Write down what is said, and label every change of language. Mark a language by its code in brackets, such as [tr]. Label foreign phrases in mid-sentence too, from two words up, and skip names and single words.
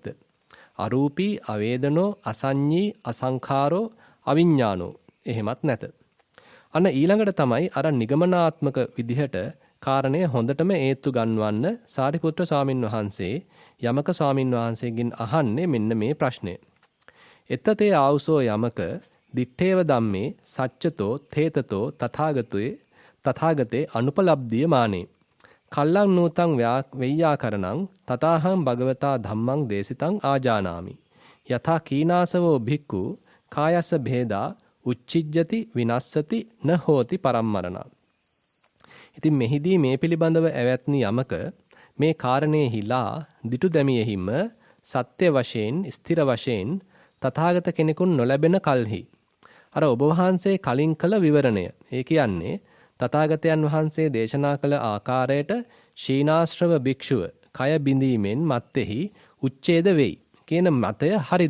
[pi] අරූපී අවේදනෝ අසඤ්ඤී අසංඛාරෝ අවිඥානෝ [si] එහෙමත් නැත. අන්න ඊළඟට තමයි අර නිගමනාත්මක විදිහට කාරණය හොඳටම ඒත්තු ගන්වන්න සාරිපුත්‍ර ස්වාමින් වහන්සේ යමක ස්වාමින් වහන්සේගෙන් අහන්නේ මෙන්න මේ ප්‍රශ්නය. [pi] එත්තතේ ආවුසෝ යමක දිත්තේව ධම්මේ සච්චතෝ තේතතෝ තථාගතේ අනුපලබ්ධිය මානේ. කල්ලං නූතං වෙය්‍යාකරණං තථාහං භගවතා ධම්මං දේසිතං ආජානාමි. යථා කීනාසවෝ භික්ඛු කායස්ස භේදා උච්චිජ්ජති විනස්සති න හෝති පරම්මරණ. [si] ඉතින් මෙහිදී මේ පිළිබඳව ඇවැත්නි යමක මේ කාරණේ හිලා දිටු දැමියෙහිම සත්‍ය වශයෙන් ස්ථිර වශයෙන් තථාගත කෙනෙකුන් නොලැබෙන කල්හි අර ඔබ වහන්සේ කලින් කළ විවරණය ඒ කියන්නේ තථාගතයන් වහන්සේ දේශනා කළ ආකාරයට ශීනාශ්‍රව භික්ෂුව කය බිඳීමෙන් මත්තේහි උච්ඡේද වෙයි කියන මතය හරිද?